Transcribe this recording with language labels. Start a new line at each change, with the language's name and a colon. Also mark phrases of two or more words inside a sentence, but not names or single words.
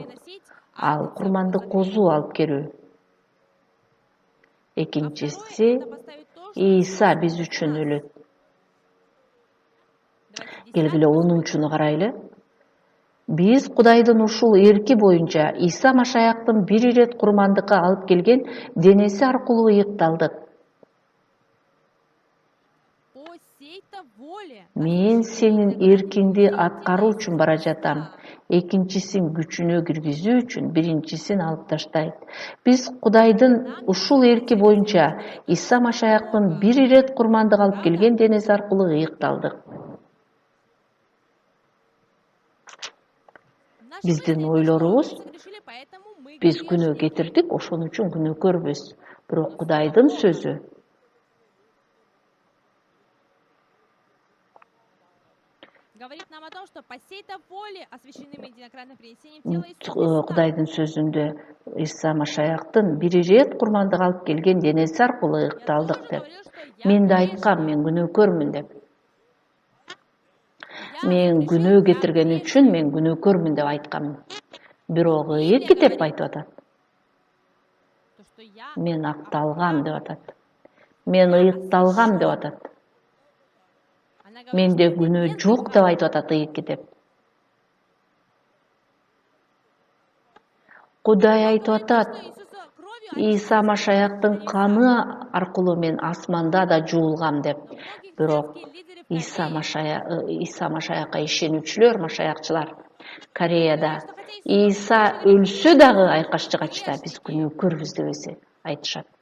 Kyrgyz: Ал курмандык козу алып келүү. Экинчиси Иса биз үчүн өлөт. Келгиле 10-чуну карайлы. Биз Кудайдын ушул эрки боюнча Иса Машаяктын бир ирет курмандыкка алып келген денеси аркылуу ыйыкталдык.
Russian: по сей-то воле
Kyrgyz: Мен сенин эркиңди аткаруу үчүн бара жатам. Экинчисин күчүнө киргизүү үчүн биринчисин алып таштайт. Биз Кудайдын ушул эрки боюнча Иса Машаяктын бир ирет курмандык алып келген денеси аркылуу ыйыкталдык.
Russian: Наши
Kyrgyz: Биздин
Russian: мысли,
Kyrgyz: ойлорубуз,
Russian: то, что мы согрешили, поэтому мы
Kyrgyz: биз
Russian: грешны.
Kyrgyz: күнөө кетирдик, ошон үчүн күнөөкөрбүз. Бирок Кудайдын сөзү
Russian: Говорит нам о том, что по сей-то воле освящены мы единократным принесением тела Иисуса Христа.
Kyrgyz: Кудайдын сөзүндө Иса Машаяктын бир ирет курмандык алып келген денеси аркылуу
Russian: Я
Kyrgyz: ыйыкталдык
Russian: тоже
Kyrgyz: деп.
Russian: говорил, что я
Kyrgyz: Мен да
Russian: грешник.
Kyrgyz: айткам, мен күнөөкөрмүн деп.
Russian: Я
Kyrgyz: Мен
Russian: согрешил
Kyrgyz: күнөө
Russian: как
Kyrgyz: кетирген
Russian: грешник.
Kyrgyz: үчүн мен күнөөкөрмүн деп айткам. Бирок ыйык китеп айтып атат.
Russian: То, что я
Kyrgyz: Мен акталгам деп атат. Мен ыйыкталгам деп атат.
Russian: Она говорит,
Kyrgyz: Менде
Russian: что
Kyrgyz: күнөө
Russian: нет
Kyrgyz: жок
Russian: греха.
Kyrgyz: деп айтып атат ыйык китеп. Кудай айтып атат. Иса Машаяктын каны аркылуу мен асманда да жуулгам деп. Бирок Иса Машаякка ишенүүчүлөр, машаякчылар Кореяда Иса өлсө дагы айкашчыгачта биз күнөөкөрбүз деп айтышат.